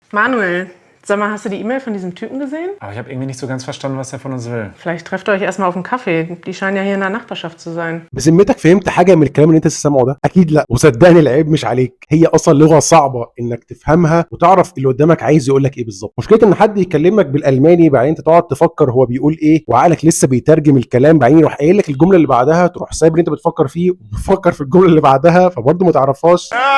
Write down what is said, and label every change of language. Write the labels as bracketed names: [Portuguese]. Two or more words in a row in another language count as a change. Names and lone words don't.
[German] Manuel, sag mal, hast du die E-Mail von diesem Typen gesehen? Aber ich habe irgendwie nicht so ganz verstanden, was er von uns will. Vielleicht trefft ihr euch erstmal auf einen Kaffee. Die scheinen ja hier in der Nachbarschaft zu sein. [Arabic] بذمتك فهمت حاجه من الكلام اللي انت سامعه ده؟ اكيد لا، وصدقني العيب مش عليك، هي اصلا لغه صعبه انك تفهمها وتعرف اللي قدامك عايز يقول لك ايه بالظبط. مشكله ان حد يكلمك بالالماني بعدين انت تقعد تفكر هو بيقول ايه وعقلك لسه بيترجم الكلام، بعدين يروح قايل لك الجمله اللي بعدها تروح سايب اللي انت بتفكر فيه وبتفكر في الجمله اللي بعدها فبرضه ما تعرفهاش.